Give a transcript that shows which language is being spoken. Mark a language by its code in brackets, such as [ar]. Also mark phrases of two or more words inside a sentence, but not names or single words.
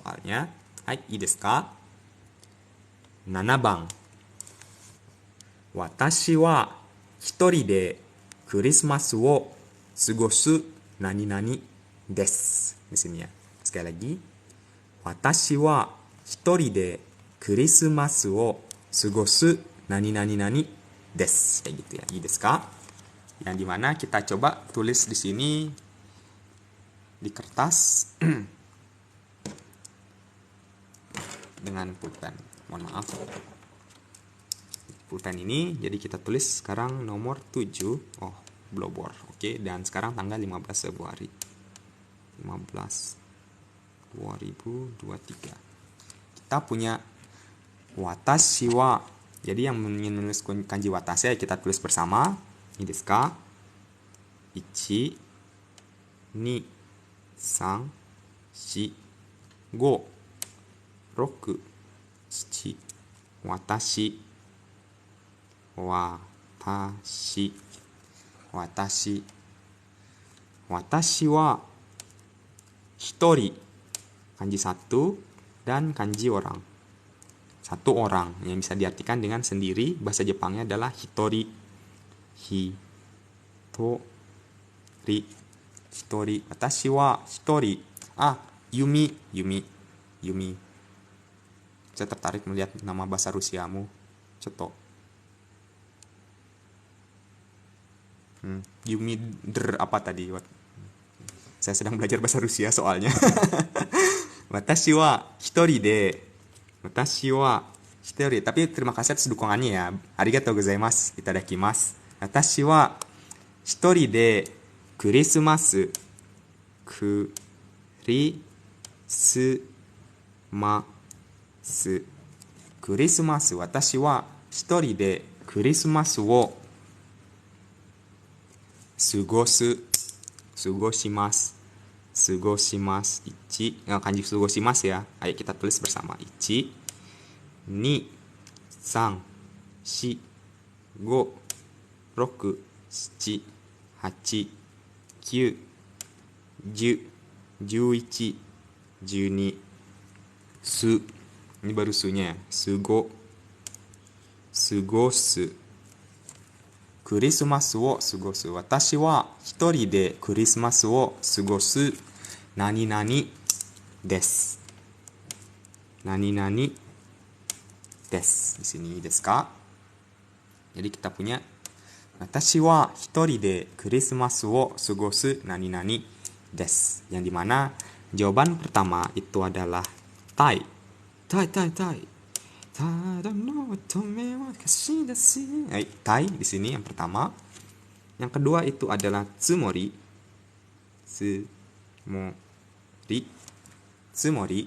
[id] soalnya. Hai, [ja] いいですか? 7番。私は一人でクリスマスを過ごす何々です。 [id] Di sini ya. Sekali lagi. [ja] 私は一人でクリスマスを過ごす何々々です。 [id] Kayak gitu ya. [ja] いいですか? [id] Yang dimana kita coba tulis di sini di kertas dengan pulpen. Mohon maaf. Pulpen ini jadi kita tulis sekarang nomor 7. Oh, blowboard. Oke, dan sekarang tanggal 15 Februari 15 2023. Kita punya [ja] 私は. [id] Jadi yang ingin menulis kanji watashi kita tulis bersama. [ja] いいですか? [id] 1 2 3 4 5 6 7 [ja] 私 私 私 私は一人, [id] kanji 1 dan kanji orang. 1 orang yang bisa diartikan dengan sendiri. Bahasa Jepangnya adalah hitori. Hitori. [ja] 一人. 私は一人. Yumi. Yumi. [id] Saya tertarik melihat nama bahasa Rusiamu. Coto. Yumi apa tadi? Saya sedang belajar bahasa Rusia soalnya. [ja] 私は一人で. 私は一人. [id] Tapi terima kasih atas dukungannya ya. [ja] ありがとうございます。いただきます. 私は一人でクリスマス. Christmas. 私は一人でクリスマスを過ごします. 過ごします. 漢字過ごします ya. [id] Ayo kita tulis bersama. 1 2 3 4 5 6 7 8 9 10 11 12 su. Ini baru sunya ya. [ja] 過ごす. クリスマスを過ごす. 私は一人でクリスマスを過ごす何々です. 何々です. [id] Di sini [ja] ですか? [id] Jadi kita punya [ja] 私は一人でクリスマスを過ごす何々です. [id] Yang dimana jawaban pertama itu adalah tai. Tai. Tai di sini yang pertama. Yang kedua itu adalah tsumori. Tsumori.